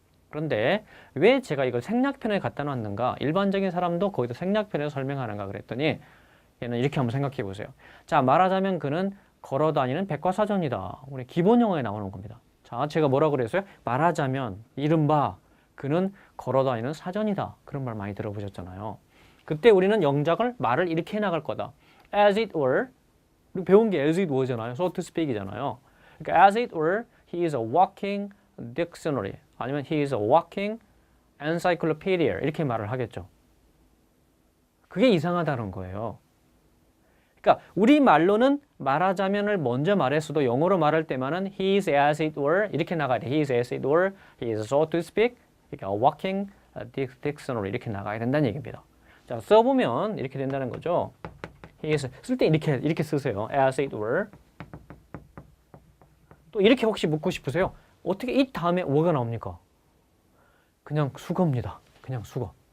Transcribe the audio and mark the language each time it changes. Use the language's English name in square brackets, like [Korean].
[Korean] 그런데 왜 제가 이걸 생략편에 갖다 놨는가? 일반적인 사람도 거기서 생략편에서 설명하는가 그랬더니 얘는 이렇게 한번 생각해 보세요. 자, 말하자면 그는 걸어다니는 백과사전이다. 우리 기본 영어에 나오는 겁니다. 자, 제가 뭐라고 그랬어요? 말하자면 이른바 그는 걸어다니는 사전이다. 그런 말 많이 들어보셨잖아요. 그때 우리는 영작을 말을 이렇게 해나갈 거다. As it were, 우리 배운 게 as it were 잖아요. so to speak 이잖아요. [English] 그러니까 as it were, he is a walking dictionary. 아니면 he is a walking encyclopedia. [Korean] 이렇게 말을 하겠죠. 그게 이상하다는 거예요. 그러니까 우리 말로는 말하자면을 먼저 말했어도 영어로 말할 때만은 he is as it were 이렇게 나가야 돼. he is as it were, he is so to speak, 그러니까 a walking dictionary 이렇게 나가야 된다는 얘기입니다. 자, 써보면 이렇게 된다는 거죠. 쓸 때 이렇게 쓰세요. as it were. 또 이렇게 혹시 묻고 싶으세요? 어떻게 it 다음에 were가 나옵니까? 그냥 수거입니다. 그냥 수거.